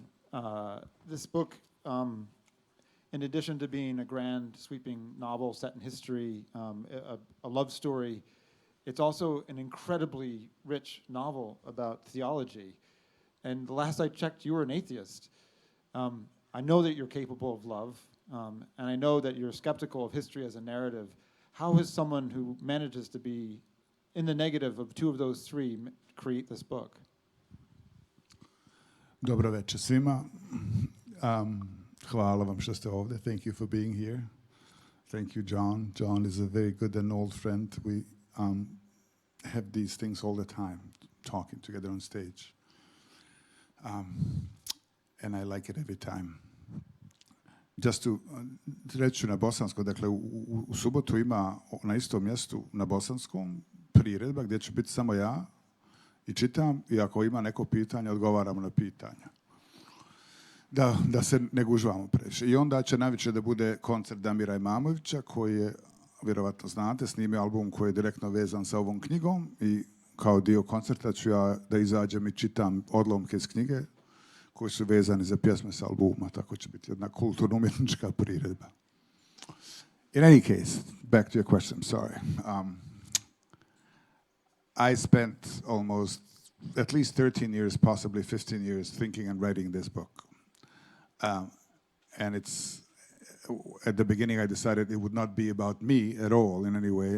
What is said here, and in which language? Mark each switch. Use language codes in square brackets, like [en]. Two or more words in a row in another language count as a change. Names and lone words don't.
[en] This book, in addition to being a grand, sweeping novel set in history, a love story, it's also an incredibly rich novel about theology. And the last I checked, you were an atheist. I know that you're capable of love, and I know that you're skeptical of history as a narrative. How has someone who manages to be in the negative of 2 of those 3 create this book? [bs] Dobro večer svima. Hvala vam što ste ovdje. [en] Thank you for being here. Thank you, John. John is a very good and old friend. We have these things all the time, talking together on stage. And I like it every time. Just to [bs] reći na bosanskom, dakle u subotu ima na istom mjestu na bosanskom priredba gdje ću biti samo ja i čitam, i ako ima neko pitanje, odgovaramo na pitanja. Da se ne gužvamo previše. I onda će najviše da bude koncert Damira Imamovića, koji je, vjerovatno znate, snimio album koji je direktno vezan sa ovom knjigom, i kao dio koncerta ću ja da izađem i čitam odlomke iz knjige koji su vezani za pjesme sa albuma, tako će biti jedna kulturno-umjetnička priredba. [en] In any case, back to your question, sorry. I spent almost at least 13 years, possibly 15 years, thinking and writing this book. And it's, at the beginning I decided it would not be about me at all in any way.